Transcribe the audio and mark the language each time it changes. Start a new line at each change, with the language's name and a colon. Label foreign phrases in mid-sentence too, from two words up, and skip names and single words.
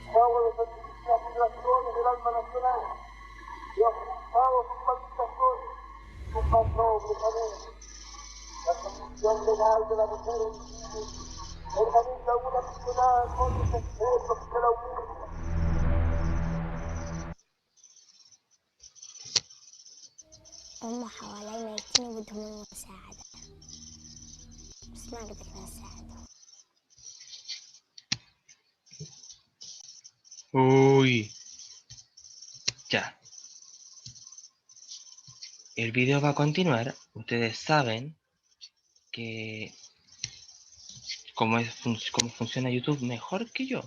Spanish: La condición legal de la mujer organiza una nacional con los excesos de la humanidad.
Arabic: هم حوالينا كتير بدهم المساعدة بس ما قدرنا نساعدهم.
Spanish: Uy, ya. El video va a continuar. Ustedes saben que cómo funciona YouTube mejor que yo.